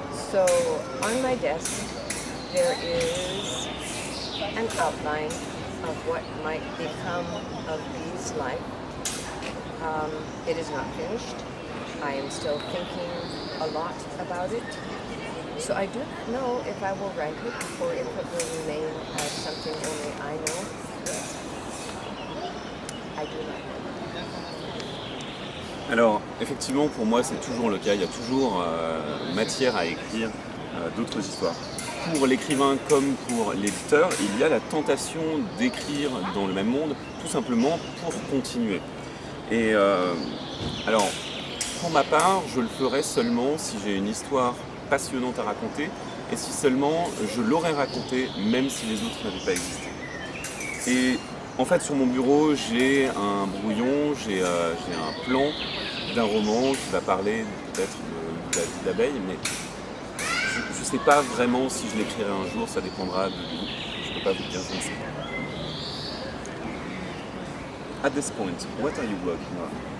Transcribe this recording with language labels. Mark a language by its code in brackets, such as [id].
[en] So on my desk there is an outline of what might become of Bee's life. It is not finished. I am still thinking a lot about it. So I do not know if I will write it or if it will remain as something only I know. I do not know. [fr] Alors, effectivement, pour moi, c'est toujours le cas. Il y a toujours matière à écrire d'autres histoires. Pour l'écrivain comme pour l'éditeur, il y a la tentation d'écrire dans le même monde, tout simplement pour continuer. Et alors, pour ma part, je le ferai seulement si j'ai une histoire passionnante à raconter et si seulement je l'aurais racontée même si les autres n'avaient pas existé. Et en fait, sur mon bureau, j'ai un brouillon, j'ai un plan d'un roman qui va parler peut-être de la vie d'abeille, mais je ne sais pas vraiment si je l'écrirai un jour, ça dépendra de vous. Je ne peux pas vous dire, je ne sais pas. [en] At this point, what are you working on?